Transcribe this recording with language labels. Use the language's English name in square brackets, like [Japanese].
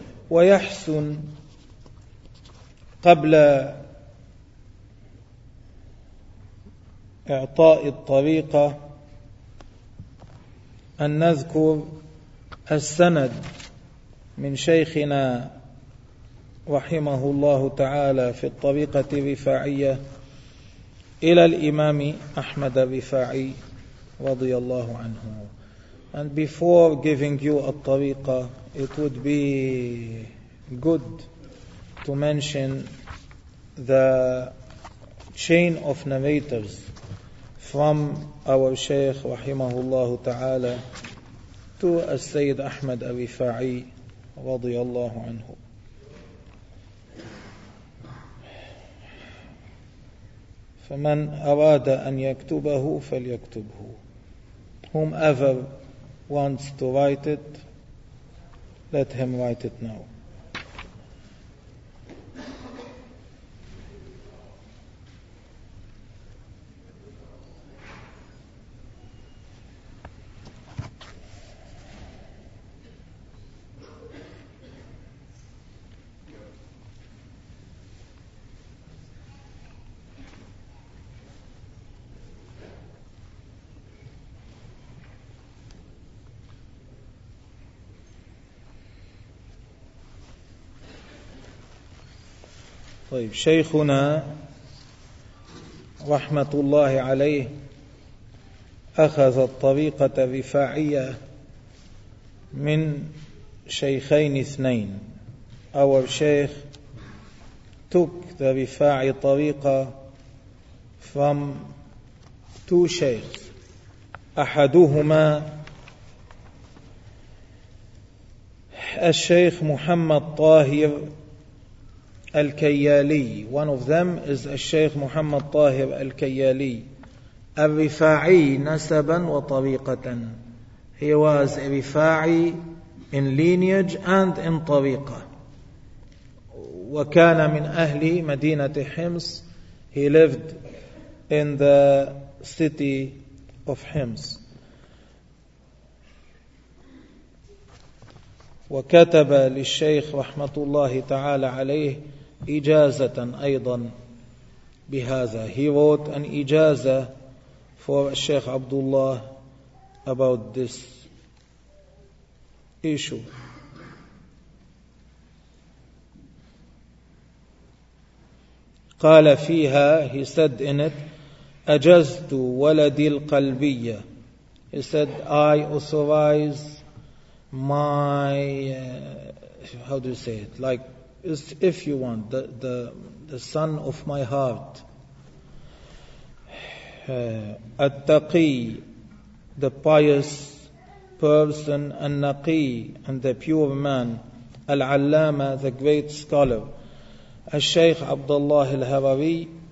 [Arabic] ويحسن قبل إعطاء الطريقة أن نذكر السند من شيخنا رحمه الله تعالى في الطريقة الرفاعية إلى الإمام أحمد الرفاعي رضي الله عنه. [English] And before giving you a tariqa, it would be good to mention the chain of narrators from our Shaykh Rahimahullah Ta'ala to Sayyid Ahmad Arifa'i radiyallahu anhu. [Arabic] فمن أراد أن يكتبه فليكتبه. [English] Whomever wants to write it, let him write it now. [Arabic] طيب شيخنا رحمة الله عليه أخذ الطريقة الرفاعية من شيخين اثنين. [English] Our Shaykh took the Rifa'i طريقة from two Shaykhs. [Arabic] أحدهما الشيخ محمد طاهر الكيالي. [English] One of them is الشيخ محمد طاهر الكيالي الرفاعي [Arabic] نسبا وطريقة. [English] He was a رفاعي in lineage and in طريقة. [Arabic] وكان من أهل مدينة حمص. [English] He lived in the city of Hims. [Arabic] وكتب للشيخ رحمة الله تعالى عليه إجازة أيضا بهذا. [English] He wrote an إجازة for الشيخ عبد الله about this issue. [Arabic] قال فيها, [English] he said in it, [Arabic] أجزت ولدي القلبية. [English] He said, I authorize my, how do you say it? Like, if you want, the son of my heart, التقي, the pious person, النقي, and the pure man, العلامة, the great scholar, الشيخ عبد الله الهروي,